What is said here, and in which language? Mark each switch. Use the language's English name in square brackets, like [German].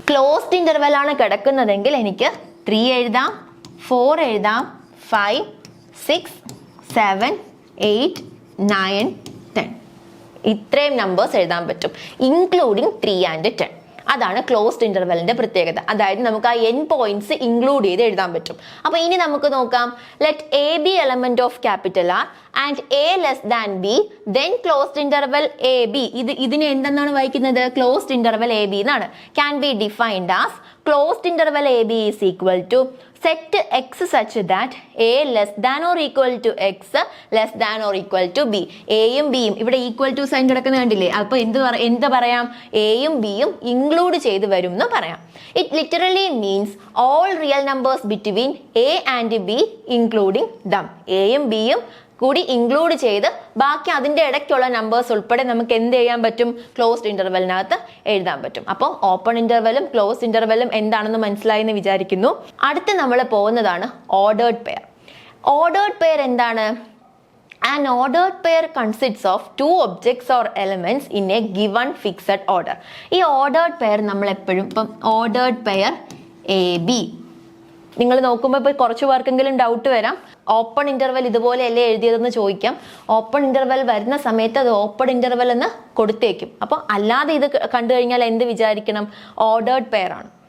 [Malayalam] Closed interval ആണ് കിടക്കുന്നതെങ്കിൽ എനിക്ക് 3 എഴുതാം, 4 എഴുതാം, 5, 6, 7, 8, 9, 10 ഇത്രയും നമ്പേഴ്സ് എഴുതാൻ പറ്റും, [English] Including 3 and 10. [Malayalam] അതാണ് ക്ലോസ്ഡ് ഇന്റർവെല്ലിന്റെ പ്രത്യേകത. അതായത് നമുക്ക് ആ n പോയിന്റ്സ് ഇൻക്ലൂഡ് ചെയ്ത് എഴുതാൻ പറ്റും. അപ്പൊ ഇനി നമുക്ക് നോക്കാം. [English] Let A B element of capital R and A less than B, then closed interval A B. [Malayalam] ഇതിനെ എന്തെന്നാണ് വായിക്കുന്നത്? ക്ലോസ്ഡ് ഇന്റർവെൽ എ ബി എന്നാണ്. [English] Can be defined as closed interval A B is equal to set x such that a less than or equal to x less than or equal to b. [Malayalam] എയും ബിയും ഇവിടെ equal to sign കിടക്കുന്ന കണ്ടില്ലേ? അപ്പൊ എന്ത് പറയാം? എയും ബിയും ഇൻക്ലൂഡ് ചെയ്ത് വരും എന്ന് പറയാം. [English] It literally means all real numbers between A and B including them. [Malayalam] എയും ബിയും കൂടി ഇൻക്ലൂഡ് ചെയ്ത് ബാക്കി അതിന്റെ ഇടയ്ക്കുള്ള നമ്പേഴ്സ് ഉൾപ്പെടെ നമുക്ക് എന്ത് ചെയ്യാൻ പറ്റും? ക്ലോസ്ഡ് ഇന്റർവെല്ലിനകത്ത് എഴുതാൻ പറ്റും. അപ്പോൾ ഓപ്പൺ ഇന്റർവെല്ലും ക്ലോസ്ഡ് ഇന്റർവെല്ലും എന്താണെന്ന് മനസ്സിലായി എന്ന് വിചാരിക്കുന്നു. അടുത്ത് നമ്മൾ പോകുന്നതാണ് ഓർഡേർഡ് പെയർ. ഓർഡേർഡ് പെയർ എന്താണ്? [English] An ordered pair consists of two objects or elements in a given fixed order. [Malayalam] ഈ ഓർഡേർഡ് പെയർ നമ്മൾ എപ്പോഴും ഇപ്പം ഓർഡേർഡ് പെയർ എ ബി നിങ്ങൾ നോക്കുമ്പോൾ ഇപ്പോൾ കുറച്ച് പേർക്കെങ്കിലും ഡൗട്ട് വരാം, ഓപ്പൺ ഇന്റർവെൽ ഇതുപോലെയല്ലേ എഴുതിയതെന്ന് ചോദിക്കാം. ഓപ്പൺ ഇന്റർവെൽ വരുന്ന സമയത്ത് അത് ഓപ്പൺ ഇന്റർവെൽ എന്ന് കൊടുത്തേക്കും. അപ്പോൾ അല്ലാതെ ഇത് കണ്ടു കഴിഞ്ഞാൽ എന്ത് വിചാരിക്കണം? ഓർഡേർഡ് പെയർ ആണ്.